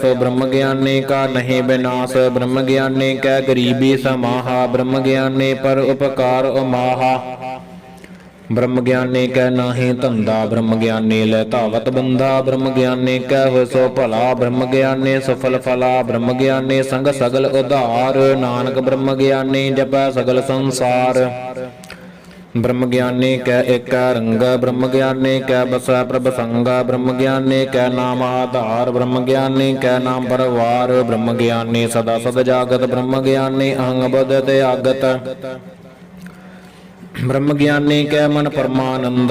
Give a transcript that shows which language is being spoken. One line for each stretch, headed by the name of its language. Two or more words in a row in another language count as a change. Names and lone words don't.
Punjabi: ਬ੍ਰਹਮ ਗਿਆਨੀ ਕਾ ਨਹੀਂ ਬਿਨਾਸ ਬ੍ਰਹਮ ਗਿਆਨੀ ਕੈ ਗਰੀਬੀ ਸਮਾਹਾ। ਬ੍ਰਹਮ ਗਿਆਨੀ ਪਰ ਉਪਕਾਰ ਉਮਾਹਾ ਬ੍ਰਹਮ ਗਿਆਨੀ ਕੈ ਨਾਹੀ ਧੰਧਾ। ਬ੍ਰਹਮ ਗਿਆਨੀ ਲੇ ਧਾਵਤ ਬੰਧਾ ਬ੍ਰਹਮ ਗਿਆਨੀ ਕੈ ਹੋ ਸੋ ਭਲਾ। ਬ੍ਰਹਮ ਗਿਆਨੀ ਸਫਲ ਫਲਾ ਬ੍ਰਹਮ ਗਿਆਨੀ ਸੰਗ ਸਗਲ ਉਧਾਰ। ਨਾਨਕ ਬ੍ਰਹਮ ਗਿਆਨੀ ਜਪੈ ਸਗਲ ਸੰਸਾਰ। ਬ੍ਰਹਮ ਗਿਆਨੀ ਕੈ ਏਕ ਰੰਗ। ਬ੍ਰਹਮ ਗਿਆਨੀ ਕੈ ਬਸੈ ਪ੍ਰਭ ਸੰਗ ਬ੍ਰਹਮ ਗਿਆਨੀ ਕੈ ਨਾਮ ਆਧਾਰ। ਬ੍ਰਹਮ ਗਿਆਨੀ ਕੈ ਨਾਮ ਪਰਵਾਰ ਬ੍ਰਹਮ ਗਿਆਨੀ ਸਦਾ ਸਦ ਜਾਗਤ। ਬ੍ਰਹਮ ਗਿਆਨੀ ਅਹੰਗ ਬੁਧ ਤੇ ਆਗਤ ਬ੍ਰਹਮ ਗਿਆਨੀ ਕੈ ਮਨ ਪਰਮਾਨੰਦ।